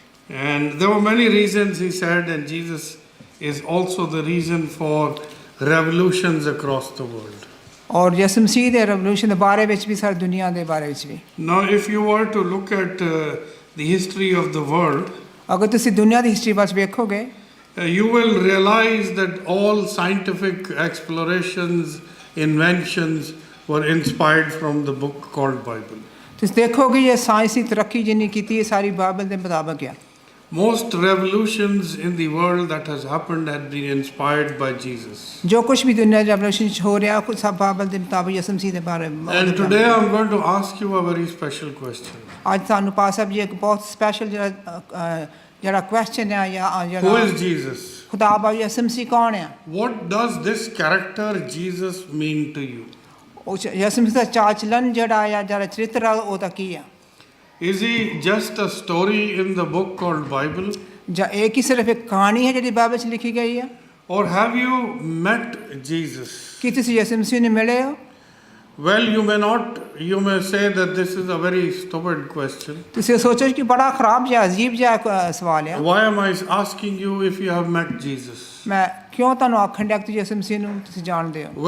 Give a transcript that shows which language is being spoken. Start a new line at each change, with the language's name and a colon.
English: And there were many reasons, he said, and Jesus is also the reason for revolutions across the world.
Punjabi: ਔਰ ਯਿਸੂ ਮਸੀਹ ਦੇ revolution ਦੇ ਬਾਰੇ ਵਿੱਚ ਵੀ ਸਾਰੀ ਦੁਨੀਆ ਦੇ ਬਾਰੇ ਵਿੱਚ ਵੀ
English: Now, if you were to look at the history of the world,
Punjabi: ਅਗਰ ਤੁਸੀਂ ਦੁਨੀਆ ਦੀ ਹਿਸਟਰੀ ਵੱਲ ਵੇਖੋਗੇ
English: you will realize that all scientific explorations, inventions were inspired from the book called Bible.
Punjabi: ਤੁਸੀਂ ਦੇਖੋਗੇ ਇਹ ਸਾਇੰਸੀ ਤਰੱਕੀ ਜਿੰਨੀ ਕੀਤੀ ਹੈ ਸਾਰੀ ਬਾਈਬਲ ਦੇ ਮੁਤਾਬਕ ਆ
English: Most revolutions in the world that has happened had been inspired by Jesus.
Punjabi: ਜੋ ਕੁਝ ਵੀ ਦੁਨੀਆ ਦੇ ਰੈਵੋਲੂਸ਼ਨ ਹੋ ਰਿਹਾ ਕੁਝ ਸਭ ਬਾਈਬਲ ਦੇ ਮੁਤਾਬਕ ਯਿਸੂ ਮਸੀਹ ਦੇ ਬਾਰੇ
English: And today I'm going to ask you a very special question.
Punjabi: ਅੱਜ ਤੁਹਾਨੂੰ ਪਾਸ ਸਾਹਿਬ ਜੀ ਇੱਕ ਬਹੁਤ ਸਪੈਸ਼ਲ ਜਿਹੜਾ ਕੁਐਸਚਨ ਹੈ ਜਾਂ
English: Who is Jesus?
Punjabi: ਖੁਦਾ ਬਾਬਾ ਯਿਸੂ ਮਸੀਹ ਕੌਣ ਹੈ
English: What does this character Jesus mean to you?
Punjabi: ਉਹ ਯਿਸੂ ਮਸੀਹ ਦਾ ਚਾਲ ਚਲਨ ਜਿਹੜਾ ਆ ਜਿਹੜਾ ਚਰਿੱਤਰ ਆ ਉਹਦਾ ਕੀ ਆ
English: Is he just a story in the book called Bible?
Punjabi: ਜਾਂ ਇਹ ਕੀ ਸਿਰਫ ਇੱਕ ਕਹਾਣੀ ਹੈ ਜਿਹੜੀ ਬਾਈਬਲ 'ਚ ਲਿਖੀ ਗਈ ਹੈ
English: Or have you met Jesus?
Punjabi: ਕੀ ਤੁਸੀਂ ਯਿਸੂ ਮਸੀਹ ਨੂੰ ਮਿਲੇ ਹੋ
English: Well, you may say that this is a very stupid question.
Punjabi: ਤੁਸੀਂ ਸੋਚੋ ਕਿ ਬੜਾ ਖਰਾਬ ਜਿਹਾ ਅਜੀਬ ਜਿਹਾ ਸਵਾਲ ਹੈ
English: Why am I asking you if you have met Jesus?
Punjabi: ਮੈਂ ਕਿਉਂ ਤੁਹਾਨੂੰ ਆਖਣ ਡਿਆ ਕਿ ਤੁਸੀਂ ਯਿਸੂ ਮਸੀਹ ਨੂੰ ਤੁਸੀਂ ਜਾਣਦੇ ਹੋ